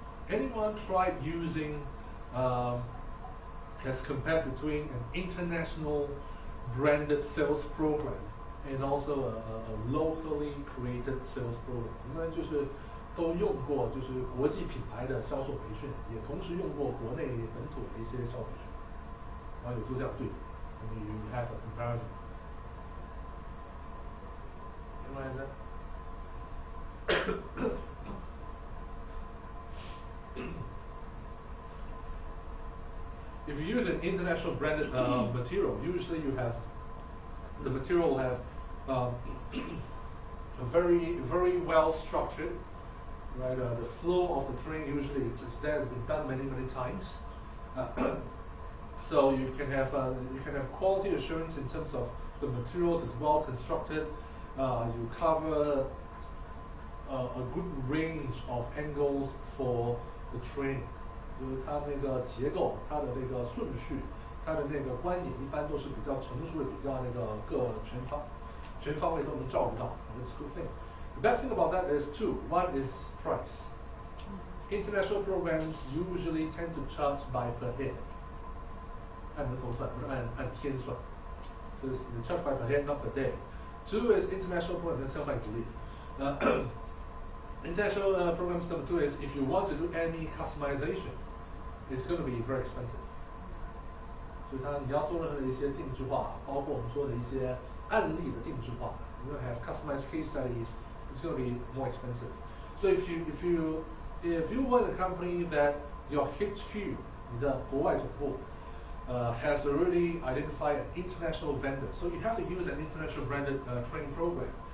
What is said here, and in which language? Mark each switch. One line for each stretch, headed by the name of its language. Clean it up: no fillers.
English: Anyone tried using, has compared between an international branded sales program and also a locally created sales program？
Chinese: 那就是都用过，就是国际品牌的销售培训，也同时用过国内本土的一些销售培训，然后有做这样对比。
English: I mean, you have a comparison. Anyone has that? If you use an international branded material, usually you have the material will have a very well structured, right? The flow of the training usually it's there, has been done many times. So you can have quality assurance in terms of the materials is well constructed. You cover a good range of angles for the training.
Chinese: 就是它那个结构，它的那个顺序，他的那个观点一般都是比较成熟的，比较那个全方位都能照顾到。
English: That's a good thing. The bad thing about that is two. One is price. International programs usually tend to charge by per head.
Chinese: 按人头算，不是按天算。
English: So it's charged by per head, not per day. Two is international programs.
Chinese: 相反鼓励。
English: International programs number two is if you want to do any customization, it's going to be very expensive.
Chinese: 所以你要做任何的一些定制化，包括我们说的一些案例的定制化。
English: You're going to have customized case studies. It's going to be more expensive. So if you want a company that your HQ,
Chinese: 你的国外总部
English: has already identified an international vendor, so you have to use an international branded training program.